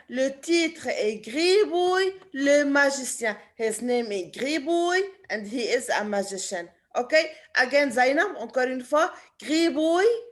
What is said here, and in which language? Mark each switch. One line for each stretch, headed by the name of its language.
French: Le titre est Gribouille le magicien.
English: His name is Gribouille and he is a magician. Okay? Again, Zainab,
French: encore une fois.
English: Gribouille.